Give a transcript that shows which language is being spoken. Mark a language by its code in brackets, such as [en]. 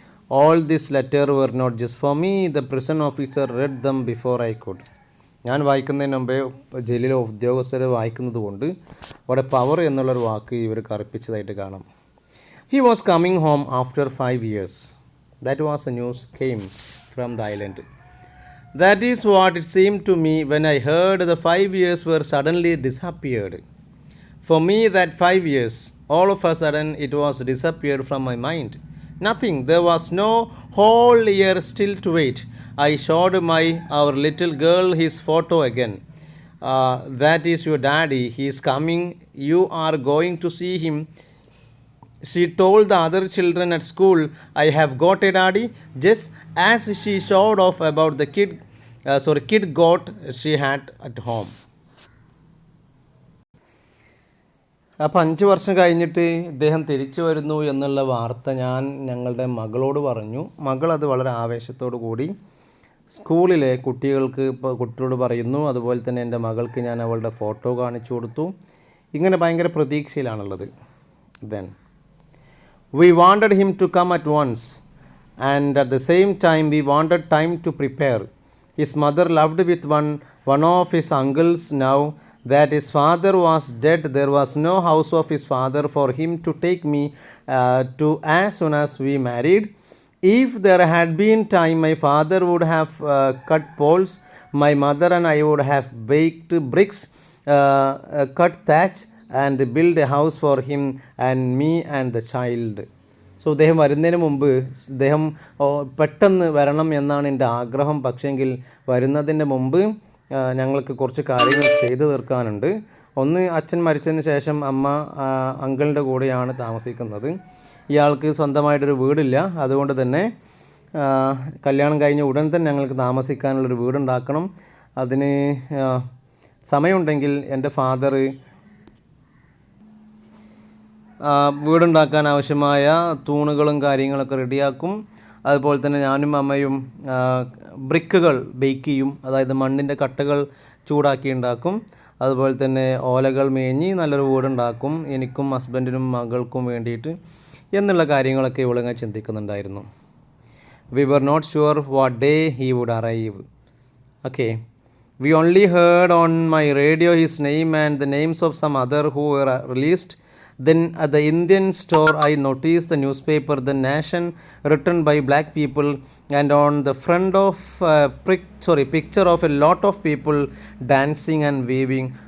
[en] All this letter were not just for me, the prison officer read them before I could. [ml] ഞാൻ വായിക്കുന്നതിന് മുമ്പേ ജയിലിലെ ഉദ്യോഗസ്ഥരെ വായിക്കുന്നത് കൊണ്ട് അവിടെ പവർ എന്നുള്ളൊരു വാക്ക് ഇവർ കറുപ്പിച്ചതായിട്ട് കാണാം. [en] He was coming home after 5 years. That was the news came from the island. That is what it seemed to me when I heard the 5 years were suddenly disappeared. For me, that 5 years, all of a sudden, it was disappeared from my mind. Nothing. There was no whole year still to wait. I showed our little girl his photo again. that is your daddy. He is coming. You are going to see him. She told the other children at school, I have got a daddy. Just as she showed off about the kid goat she had at home. [ml] അപ്പോൾ 5 വർഷം കഴിഞ്ഞിട്ട് ഇദ്ദേഹം തിരിച്ചു വരുന്നു എന്നുള്ള വാർത്ത ഞങ്ങളുടെ മകളോട് പറഞ്ഞു. മകൾ അത് വളരെ ആവേശത്തോടു കൂടി സ്കൂളിലെ കുട്ടികളോട് പറയുന്നു. അതുപോലെ തന്നെ എൻ്റെ മകൾക്ക് ഞാൻ അവളുടെ ഫോട്ടോ കാണിച്ചു കൊടുത്തു. ഇങ്ങനെ ഭയങ്കര പ്രതീക്ഷയിലാണുള്ളത്. [en] Then we wanted him to come at once, and at the same time we wanted time to prepare. His mother loved with one of his uncles. Now that his father was dead, there was no house of his father for him to take me to as soon as we married. If there had been time, my father would have cut poles. My mother and I would have baked bricks, cut thatch, and built a house for him and me and the child. [ml] So ഇദ്ദേഹം വരുന്നതിന് മുമ്പ് ഇദ്ദേഹം പെട്ടെന്ന് വരണം എന്നാണ് എൻ്റെ ആഗ്രഹം. പക്ഷേങ്കിൽ വരുന്നതിൻ്റെ മുമ്പ് ഞങ്ങൾക്ക് കുറച്ച് കാര്യങ്ങൾ ചെയ്തു തീർക്കാനുണ്ട്. ഒന്ന്, അച്ഛൻ മരിച്ചതിന് ശേഷം അമ്മ അങ്കിളിൻ്റെ കൂടെയാണ് താമസിക്കുന്നത്. ഇയാൾക്ക് സ്വന്തമായിട്ടൊരു വീടില്ല. അതുകൊണ്ട് തന്നെ കല്യാണം കഴിഞ്ഞ ഉടൻ തന്നെ ഞങ്ങൾക്ക് താമസിക്കാനുള്ളൊരു വീടുണ്ടാക്കണം. അതിന് സമയമുണ്ടെങ്കിൽ എൻ്റെ ഫാദർ വീടുണ്ടാക്കാൻ ആവശ്യമായ തൂണുകളും കാര്യങ്ങളൊക്കെ റെഡിയാക്കും. അതുപോലെ തന്നെ ഞാനും അമ്മയും ബ്രിക്കുകൾ ബേക്ക് ചെയ്യും. അതായത് മണ്ണിൻ്റെ കട്ടകൾ ചൂടാക്കി ഉണ്ടാക്കും. അതുപോലെ തന്നെ ഓലകൾ മേഞ്ഞ് നല്ലൊരു വീടുണ്ടാക്കും എനിക്കും ഹസ്ബൻഡിനും മകൾക്കും വേണ്ടിയിട്ട് എന്നുള്ള കാര്യങ്ങളൊക്കെ ഇവളിങ്ങനെ ചിന്തിക്കുന്നുണ്ടായിരുന്നു. [en] We were not sure what day he would arrive. Okay. We only heard on my radio his name and the names of some other who were released. Then at the Indian store I noticed the newspaper The Nation written by black people, and on the front of picture of a lot of people dancing and waving.